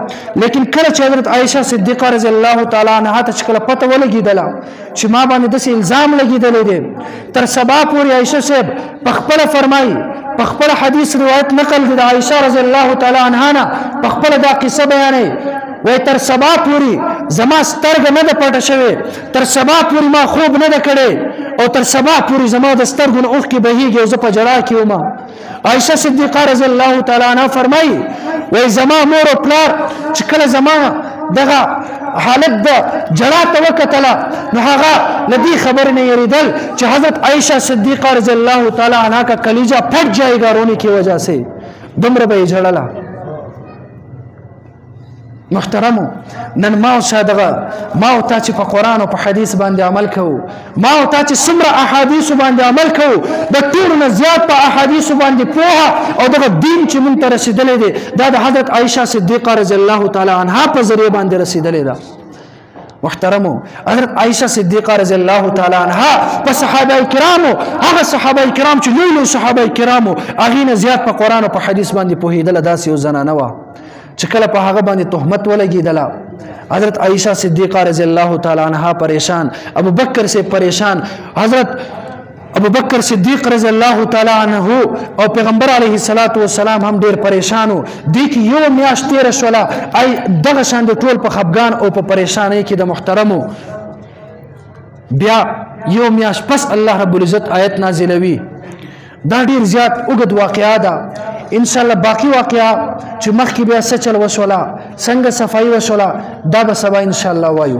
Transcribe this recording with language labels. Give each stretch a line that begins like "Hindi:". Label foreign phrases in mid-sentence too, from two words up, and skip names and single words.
Pashto: لیکن کله چې حضرت عائشه صدیقه رضی الله تعالی عنها ته چې کله پته ولګېدله چې ما باندې داسې الزام لګېدلی دی تر سبا پورې عائشه صاحب په خپله فرمایي په خپله حدیث روایت نقل دی د عائشه رضی الله تعالی عنها نه په خپله دا قصه بیانوي وای تر سبا پوری زما سترګ نه ده پټه شوې تر سبا پوری ما خوب نه ده کړی او تر سبا پوری زما د سترګو نه اوښکې بهیږي او زه په ژړا کې وم. عائشه صدیقه رضی الله تعالی عنها فرمایي وای زما مور او پلار چې کله زما دغه حالت د جړا ته وکتله نو هغه له دې خبرې نه یېرېدل چې حضرت عائشه صدیقه رضی الله تعالی عنها
Urdu: کا کلیجه پھٹ جائے گا رونے کی وجہ سے
Pashto: دومره به یې ژړله. محترمو نن ما او صادغه ما او تا چې په قرآن او په حدیث باندې عمل کوو ما او تا چې څومره احادیث باندې عمل کوو د ټولو نه زیات په احادیث باندې پوهه او دغه دین چې مونږ ته رسېدلی دی دا د حضرت عائشه صدیقه رضی الله تعالی عنها په ذریعه باندې رسېدلی ده. محترمو حضرت عائشه صدیقه رضی الله تعالی عنها په صحابه کرامو هغه صحابه کرام چې لوی لوی صحابه کرامو هغې نه زیات په قرآن او په حدیث باندې پوهېدله داسې یو زنانه وه چې کله په هغه باندې تهمت ولګېدله حضرت عائشه صدیقه رضی الله تعالی عنها پریشان ابو بکر سے پریشان حضرت ابو بکر صدیق رضی الله تعالی عنه او پیغمبر علیه الصلاۃ والسلام هم ډیر پریشانو دي کې یو میاشت تیر شوله ای دغه شان د ټول په خفګان او په پریشانۍ کې د محترمو بیا یو میاشت پس الله رب العزت آیت نازلوي دا ډیر زیات اوږد واقعا ده ان شاء الله باقی واقعا چې مخکې بیا څه چل وشوله څنګه صفایي وشوله دا به سبا ان شاء الله وایو.